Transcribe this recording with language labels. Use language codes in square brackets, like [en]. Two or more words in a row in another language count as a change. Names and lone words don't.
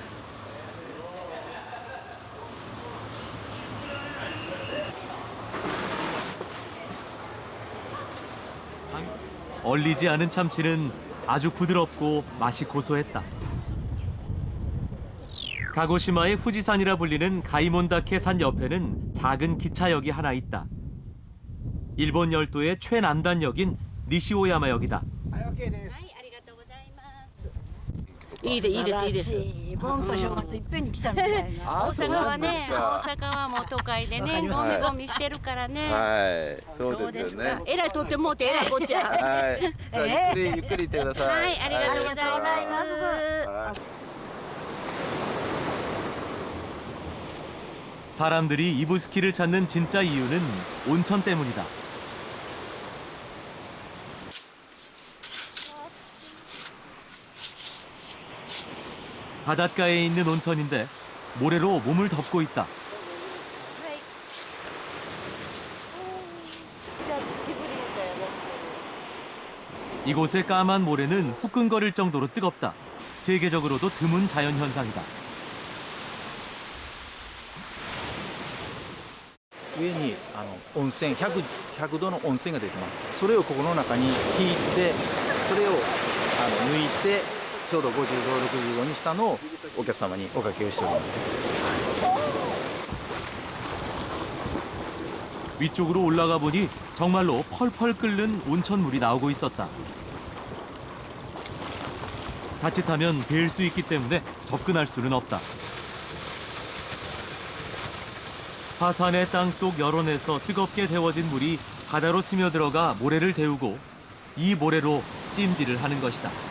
[ko] 얼리지 않은 참치는 아주 부드럽고 맛이 고소했다. 가고시마의 후지산이라 불리는 가이몬다케 산 옆에는 작은 기차역이 하나 있다. 일본 열도의 최남단역인 니시오야마역이다. [ja] いいですいいです盆と正月いっぺんに来たみたいな。大阪はね大阪はもう都会でねゴミゴミしてるからねはい、そうですよね。えらいとってもうてえらいこっちゃはい、さあゆっくり行ってくださ。はいいありがとうございます [ko] 사람들이 이부스키를 찾는 진짜 이유는 온천 때문이다. 바닷가에 있는 온천인데 모래로 몸을 덮고 있다. 이곳의 까만 모래는 후끈거릴 정도로 뜨겁다. 세계적으로도 드문 자연 현상이다. [ja] 上に温泉 100度の温泉が出てます。それをここの中に引いて、それを抜いてちょうど50度60度にしたのをお客様におかけをしております。 [ko] 위쪽으로 올라가 보니 정말로 펄펄 끓는 온천물이 나오고 있었다. 자칫하면 데일 수 있기 때문에 접근할 수는 없다. 화산의 땅속 열원에서 뜨겁게 데워진 물이 바다로 스며들어가 모래를 데우고 이 모래로 찜질을 하는 것이다.